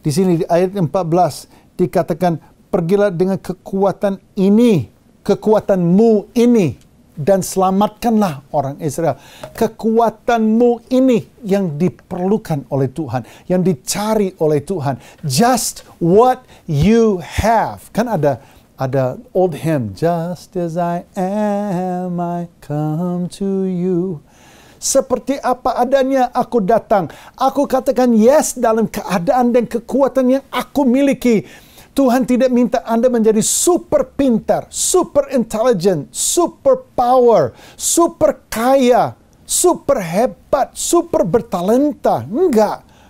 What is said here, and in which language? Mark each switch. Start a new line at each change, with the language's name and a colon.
Indonesian: Di sini di ayat 14 dikatakan, pergilah dengan kekuatan ini. Kekuatanmu ini. Dan selamatkanlah orang Israel. Kekuatanmu ini yang diperlukan oleh Tuhan. Yang dicari oleh Tuhan.
English: Just what you have.
Indonesian: Kan ada
English: old hymn, just as I am, I come to you.
Indonesian: Seperti apa adanya aku datang. Aku katakan yes dalam keadaan dan kekuatan yang aku miliki. Tuhan tidak minta Anda menjadi super pintar, super intelligent, super power, super kaya, super hebat, super bertalenta. Enggak.